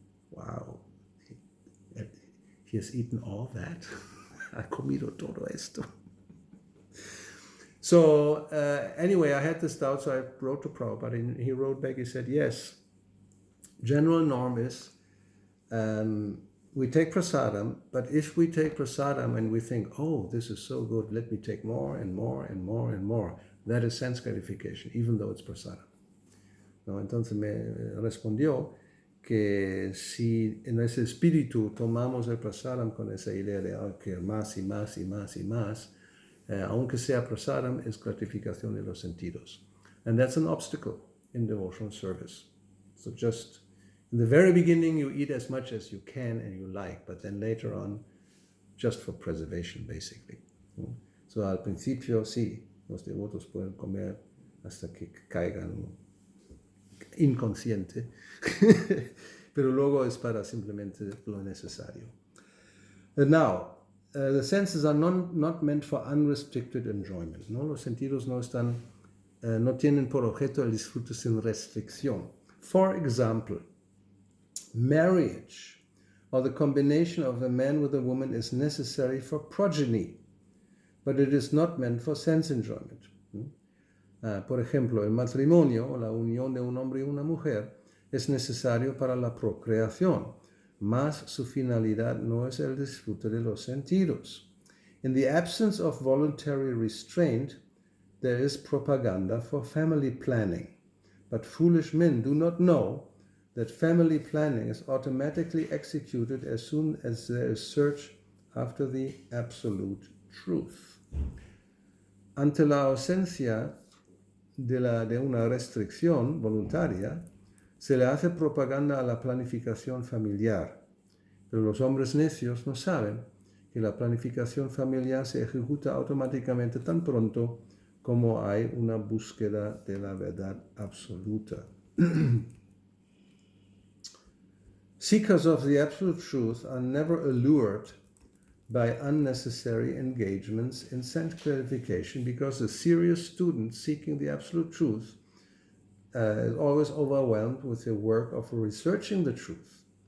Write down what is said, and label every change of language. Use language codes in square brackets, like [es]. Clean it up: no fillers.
[en] Wow, he has eaten all that. [es] Ha comido todo esto. [en] So anyway, I had this doubt, so I wrote to Prabhupada, and he wrote back, he said, yes, general norm is we take prasadam, but if we take prasadam and we think, this is so good, let me take more and more and more and more, that is sense gratification, even though it's prasadam. [es] ¿No? Entonces me respondió que si en ese espíritu tomamos el prasadam con esa idea de que más y más y más y más, aunque sea prasadam, es gratificación de los sentidos. [en] And that's an obstacle in devotional service. So just in the very beginning, you eat as much as you can and you like, but then later on, just for preservation, basically. [es] So al principio, sí, los devotos pueden comer hasta que caigan inconsciente, pero luego es para simplemente lo necesario. [en] And now, the senses are not meant for unrestricted enjoyment, ¿no? [es] Los sentidos no tienen por objeto el disfrute sin restricción. [en] For example, marriage or the combination of a man with a woman is necessary for progeny, but it is not meant for sense enjoyment. [es] Por ejemplo, el matrimonio o la unión de un hombre y una mujer es necesario para la procreación, mas su finalidad no es el disfrute de los sentidos. [en] In the absence of voluntary restraint, there is propaganda for family planning. But foolish men do not know that family planning is automatically executed as soon as there is search after the absolute truth. [es] Ante la ausencia de una restricción voluntaria, se le hace propaganda a la planificación familiar. Pero los hombres necios no saben que la planificación familiar se ejecuta automáticamente tan pronto como hay una búsqueda de la verdad absoluta. [en] Seekers of the absolute truth are never allured by unnecessary engagements in sense gratification, because a serious student seeking the absolute truth is always overwhelmed with the work of researching the truth.